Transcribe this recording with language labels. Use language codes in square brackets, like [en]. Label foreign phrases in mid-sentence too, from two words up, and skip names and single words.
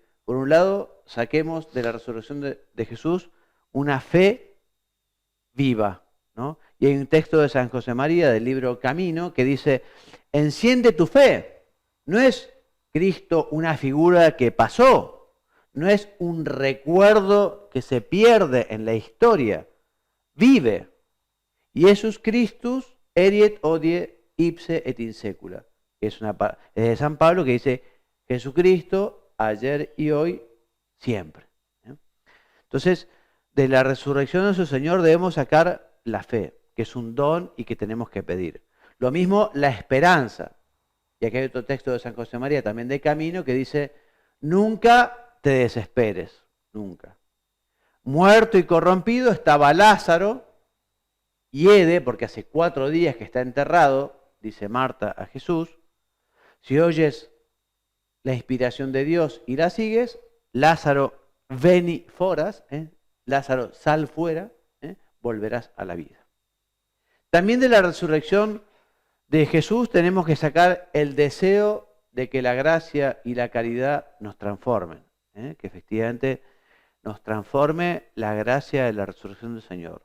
[es] Por un lado, saquemos de la resurrección de Jesús una fe viva, ¿no? Y hay un texto de San José María del libro Camino que dice, enciende tu fe. No es Cristo una figura que pasó, no es un recuerdo que se pierde en la historia, vive. [la] Iesus Christus eriet hodie ipse et in secula. [es] Es de San Pablo que dice, Jesucristo ayer y hoy siempre. Entonces, de la resurrección de nuestro Señor debemos sacar la fe, que es un don y que tenemos que pedir. Lo mismo la esperanza. Y aquí hay otro texto de San José María, también de Camino, que dice, nunca te desesperes, nunca. Muerto y corrompido estaba Lázaro, hiede, porque hace 4 días que está enterrado, dice Marta a Jesús. Si oyes la inspiración de Dios y la sigues, Lázaro [la] veni foras, [es] Lázaro sal fuera, volverás a la vida. También de la resurrección de Jesús tenemos que sacar el deseo de que la gracia y la caridad nos transformen, que efectivamente nos transforme la gracia de la resurrección del Señor.